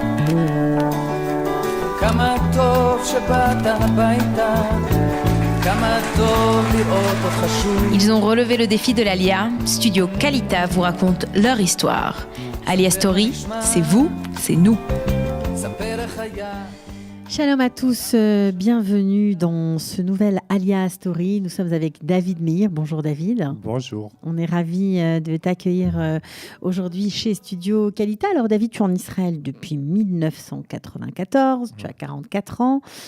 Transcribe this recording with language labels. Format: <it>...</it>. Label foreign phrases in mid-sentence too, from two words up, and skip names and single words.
<he>כמה טוב שבאת הביתה, כמה טוב לראות אותך שוב.</he> <fr>Ils ont relevé le défi de l'Alia. Studio Kalita vous raconte leur histoire. Alia Story, c'est vous, c'est nous.</fr> <he>ספר איך היה.</he> <fr>Shalom à tous, bienvenue dans ce nouvel Alia Story. Nous sommes avec David Meir. Bonjour David. Bonjour. On est ravis de t'accueillir aujourd'hui chez Studio Kalita. Alors David, tu es en Israël depuis 1994, tu as 44 ans.</fr>